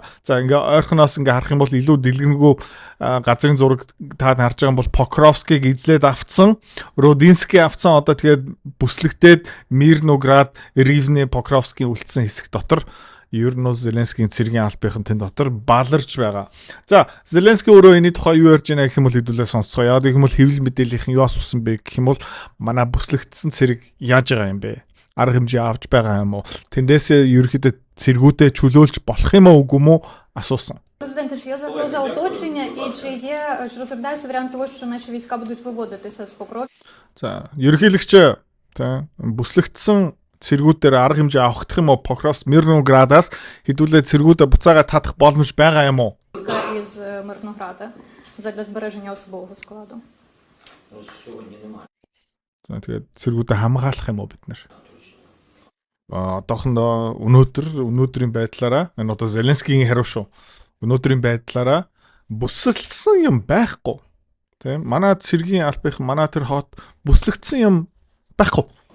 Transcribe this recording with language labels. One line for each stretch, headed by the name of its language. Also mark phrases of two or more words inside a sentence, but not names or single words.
Mongolian: За ингээ ойрхоноос ингээ харах юм бол илүү дэлгэрэнгүй газрын зураг та харж байгаа юм бол Покровскийг эзлээд авцсан, Родинский авцсан, одоо тэгээд бүслэгдээд Мирноград, Ривне, Покровскийн үлдсэн хэсэг дотор ер нь Зеленскийн цэргийн албахийн тэн дотор баларж байгаа. За, Зеленский өөрөө энэ тухай юу ярьж байна гэх юм бол хэдүүлээ сонсцгоо. Яагаад гэх юм бол хэвлэл мэдээллийнхэн юу асуусан бэ гэх юм бол манай бүслэгдсэн цэрэг яаж байгаа юм бэ? Арга хэмжээ авч байгаа юм уу? Тэндээсээ ерөөхдөө цэргүүдэд чөлөөлж болох юм уу үгүй юм уу асуусан.
Ukrainian: Президент, я запрос за уточнення, і чи розглядається варіант того, що наші війська будуть виводитися з Покровська?
Mongolian: За, ерөнхийлөгч бүслэгдсэн цэргүүдээр арга хэмжээ авахдах юм уу? Покровск, Мирноградаас хэдүүлээ цэргүүдээ буцаага татах боломж байгаа юм уу?
Ukrainian: Із Мирнограда задля збереження особового складу.
Mongolian: За, тэгээд цэргүүдээ хамгаалах юм уу бид нэр? Одоохондоо өнөөдрийн байдлаараа энэ одоо Зеленскигийн хариу шүү. Өнөөдрийн байдлаараа бүсэлсэн юм байхгүй. Тийм манай цэргийн албахийн манай тэр хот бүслэгдсэн юм байхгүй.